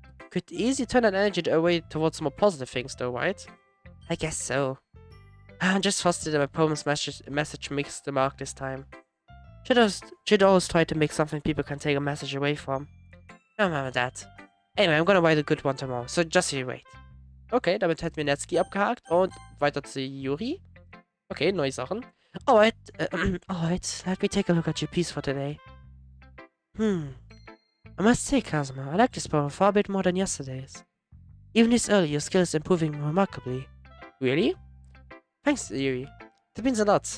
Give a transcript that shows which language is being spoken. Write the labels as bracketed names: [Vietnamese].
[English] Could easily turn that energy away towards more positive things though, right? I guess so. I'm just frustrated that my poem's message missed the mark this time. Should always try to make something people can take a message away from. No remember that. Anyway, I'm gonna write a good one tomorrow, so just you wait. [German] Okay, damit hätten wir Netski abgehakt und weiter zu Yuri. Okay, neue Sachen. [English] Alright, let me take a look at your piece for today. I must say, Kazuma, I like this poem far a bit more than yesterday's. Even this early, your skill is improving remarkably. Really? Thanks, Yuri. That means a lot.